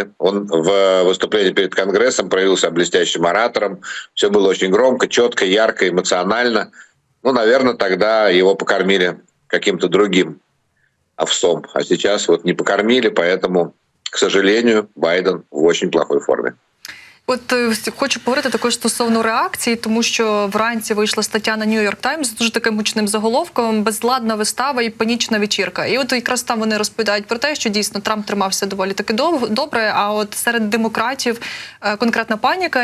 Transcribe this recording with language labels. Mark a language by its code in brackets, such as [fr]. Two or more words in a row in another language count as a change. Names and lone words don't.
[ru] Он в выступлении перед Конгрессом проявился блестящим оратором. Все было очень громко, четко, ярко, эмоционально. Ну, наверное, тогда его покормили каким-то другим овсом. А сейчас вот не покормили, поэтому, к сожалению, Байден в очень плохой форме. [uk] От хочу поговорити також стосовно реакції, тому що вранці вийшла стаття на New York Times з дуже таким гучним заголовком «Безладна вистава і панічна вечірка». І от якраз там вони розповідають про те, що дійсно Трамп тримався доволі таки добре, а от серед демократів конкретна паніка.